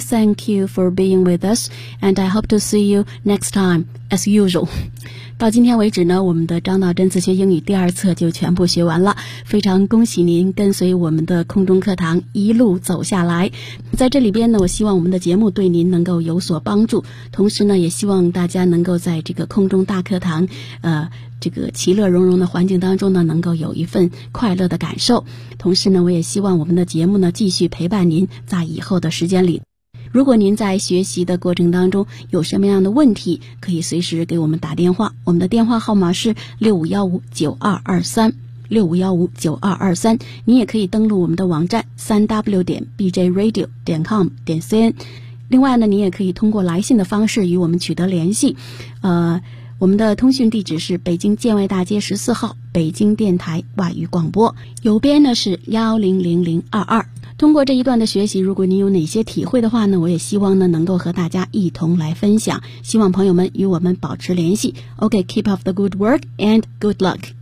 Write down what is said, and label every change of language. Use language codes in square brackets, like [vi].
[en] Thank you for being with us, and I hope to see you next time, as usual. [zh] 到今天为止呢，我们的张导真词学英语第二册就全部学完了，非常恭喜您跟随我们的空中课堂一路走下来。在这里边呢，我希望我们的节目对您能够有所帮助，同时呢，也希望大家能够在这个空中大课堂这个其乐融融的环境当中呢，能够有一份快乐的感受。同时呢，我也希望我们的节目呢继续陪伴您在以后的时间里。如果您在学习的过程当中有什么样的问题，可以随时给我们打电话，我们的电话号码是6515-9223 6515-9223。您也可以登录我们的网站www.bjradio.com.cn。另外呢，您也可以通过来信的方式与我们取得联系，我们的通讯地址是北京建外大街14号北京电台外语广播，邮编呢是100022。通过这一段的学习，如果您有哪些体会的话呢，我也希望呢能够和大家一同来分享，希望朋友们与我们保持联系。 [en] OK, keep up the good work and good luck.